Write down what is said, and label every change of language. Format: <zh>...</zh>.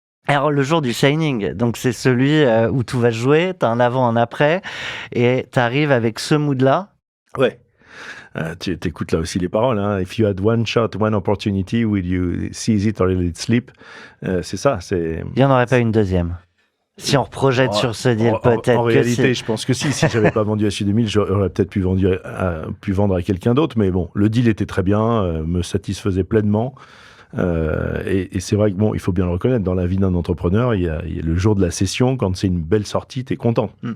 <fr>Alors le jour du signing, donc c'est celui où tout va se jouer, t'as un avant, un après, et t'arrives avec ce mood-là. Ouais. Tu écoutes là aussi les paroles. Hein.</fr> <en>If you had one shot, one opportunity, will you seize it or let it slip?</en> <fr>C'est ça. C'est. Il n'y en aurait pas une deuxième. Si on projette sur ce deal, peut-être En que réalité, je pense que si j'avais pas vendu à Sud 2000, j'aurais peut-être pu vendre à quelqu'un d'autre. Mais bon, le deal était très bien, me satisfaisait pleinement. Et c'est vrai que bon, il faut bien le reconnaître, dans la vie d'un entrepreneur, il y a le jour de la session, quand c'est une belle sortie, t'es content.</fr>